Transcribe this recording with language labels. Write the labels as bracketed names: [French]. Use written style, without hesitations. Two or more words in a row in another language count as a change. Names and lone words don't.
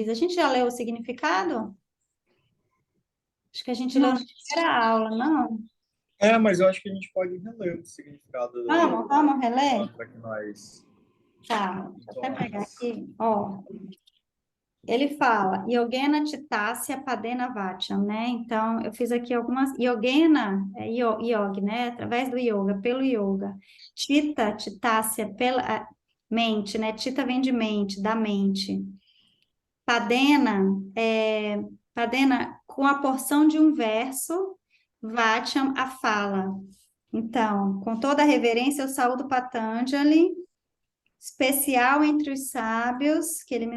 [Portuguese] A gente já leu o significado? Acho que a gente leu na primeira aula, não? Mas eu acho que a gente pode reler o significado Vamos reler? mantra que nós... Tá, deixa eu até pegar aqui. Ó. ele fala [Sanskrit] Yogena Chitasya Padena Vacham, [Portuguese] né? Então, eu fiz aqui algumas. [Sanskrit] Yogena, yogi, [Portuguese] né? Através do yoga, pelo yoga. [Sanskrit] Chitta, Chitasya, [Portuguese] pela mente, né? Chitta vem de mente, da mente. Padena, Padena com a porção de um verso, Vacham, a fala. Então, com toda a reverência, eu saúdo Patanjali, especial entre os sábios, que ele me.